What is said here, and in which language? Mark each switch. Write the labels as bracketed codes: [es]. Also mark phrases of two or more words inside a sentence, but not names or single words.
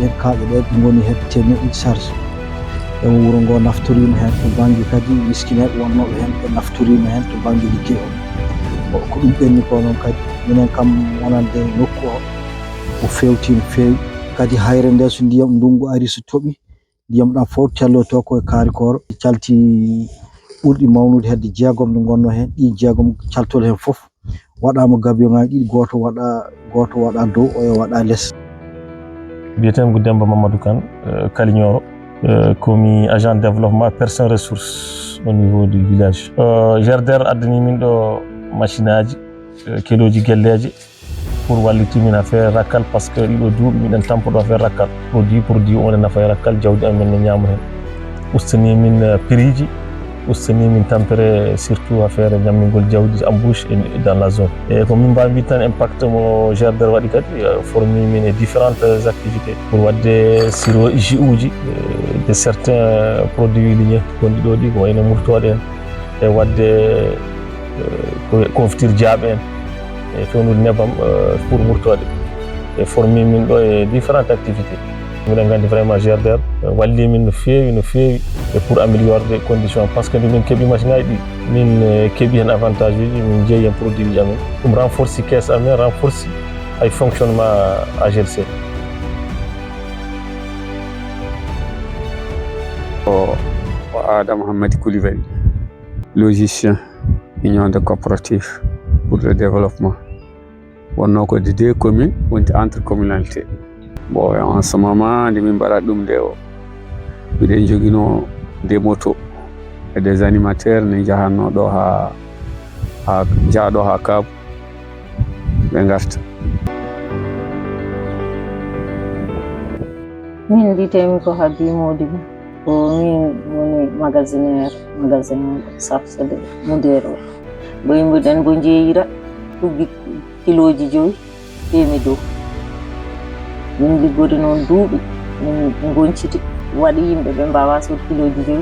[ff] hen kaaƴe ɗe goni hedde temedde charge e wuro ngo naftorima hen to banggue kadi miskineɓe wonnoɓe hen ɓe naftorima hen to banggue liggey o ko ɗum ɓenni ko noon kadi minen kam wonande nokku o fewti no fewi kadi hayre nde so ndiyam ndungu ari so tooɓi ndiyam ɗam fof telloto koye kaari koro calti ɓurɗi mawnude hedde jeegom nde gonno hen ɗi jeegom caltol hen foof waɗama gabion ngaji ɗiɗi goto waɗa dow o waɗa less. Biyetemi ko Demba Mamadou Kane Kalignoro komi [fr] agent de développement personne ressource au niveau du village. [ff] GERDER addani min ɗo machine aji keɗoji gelleje pour walliti min affaire rakkal [fr] par ce que [ff] ɗiɗo duuɓi miɗen tampoɗo affaire rakkal produit o ne nafa e rakkal jawdi amen ne ñaama hen ustani min prix ji ustani min tampere surtout affaire ñammingol jawdi [fr] embouche dans la zone [ff] e ko min mbawi tan impact mo GERDER waɗi kadi formi min e [fr] différentes activités pour [ff] wadde siro ji uji [fr] de certains produits lignés [ff] gonɗi ɗo ɗi ko wayno murtoɗe en e wadde confiture jaaɓe en e fewnude nebam pour murtoɗe e formi min ɗo e [fr] différentes activités [ff] miɗen gandi vraiment GERDER walli min no fewi e [fr] pour améliorer condition par ce que [ff] nde min keeɓi machine aji ɗi min keeɓi hen avantage uji min jeeyi hen produit ji amen ɗum [fr] renforce caisse [ff] amen renforce ay fonctionnement AGLC. [fr] Adam Hamadi Koulibaly, logicien, union de coopérative pour le développement. On a que 2 communes, entre communautés. Bon, en ce moment, nous avons des motos et des animateurs. Nous avons un cab. [ff] Min ditemi ko Habi Modibo ko min woni magasin safsade mudero bo yimɓeɗen bo jeeyira tuggi kiloji 5 temi dow min liggode noon duuɓi min gonciti waɗi yimɓe ɓe mbawa sod kiloji 5